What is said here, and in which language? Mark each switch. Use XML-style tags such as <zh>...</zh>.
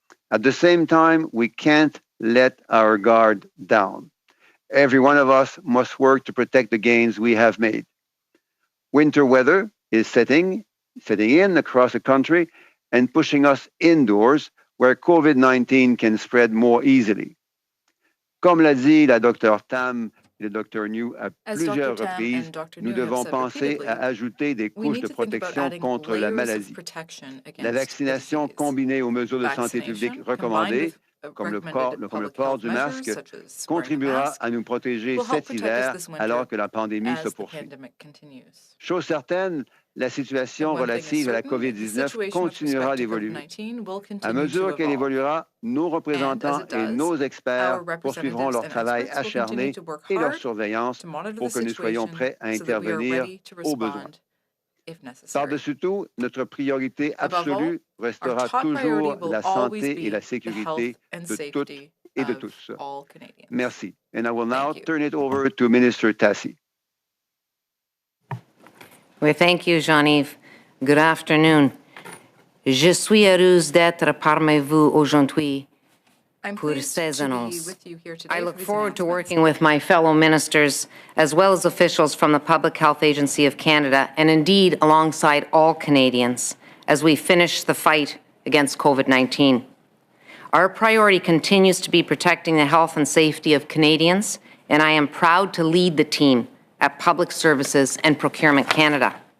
<en>At the same time, we can't let our guard down. Every one of us must work to protect the gains we have made. Winter weather is setting in across the country and pushing us indoors where COVID-19 can spread more easily.</en> <fr>Comme l'a dit la Dr Tam et le Dr New à plusieurs reprises, nous devons penser à ajouter des couches de protection contre la maladie. La vaccination combinée aux mesures de santé publique recommandées, comme le port du masque, contribuera à nous protéger cet hiver alors que la pandémie se poursuit. Chose certaine, la situation relative à la COVID-19 continuera d'évoluer. À mesure qu'elle évoluera, nos représentants et nos experts poursuivront leur travail acharné et leur surveillance pour que nous soyons prêts à intervenir au besoin. Par-dessus tout, notre priorité absolue restera toujours la santé et la sécurité de toutes et de tous. Merci.</fr> <en>And I will now turn it over to Minister Tassi. Oui, thank you, Jean-Yves. Good afternoon.</en> <fr>Je suis heureuse d'être parmi vous aujourd'hui pour ces annonces.</fr> <en>I look forward to working with my fellow ministers as well as officials from the Public Health Agency of Canada and indeed alongside all Canadians as we finish the fight against COVID-19. Our priority continues to be protecting the health and safety of Canadians, and I am proud to lead the team at Public Services and Procurement Canada.</en>